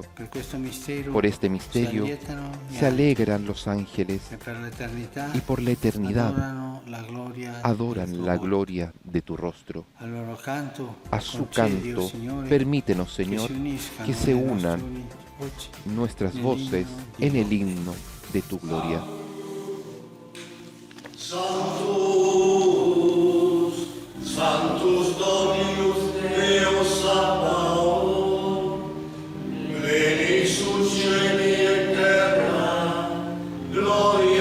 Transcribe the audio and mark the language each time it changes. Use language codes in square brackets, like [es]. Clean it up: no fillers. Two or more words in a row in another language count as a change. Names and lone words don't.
[es] Por este misterio se alegran los ángeles y por la eternidad adoran la gloria de tu rostro. A su canto, permítenos, Señor, que se unan nuestras voces en el himno de tu gloria. [la] Sanctus, Sanctus Dominus Deus Sabaoth, pleni sul cieli et terra, gloria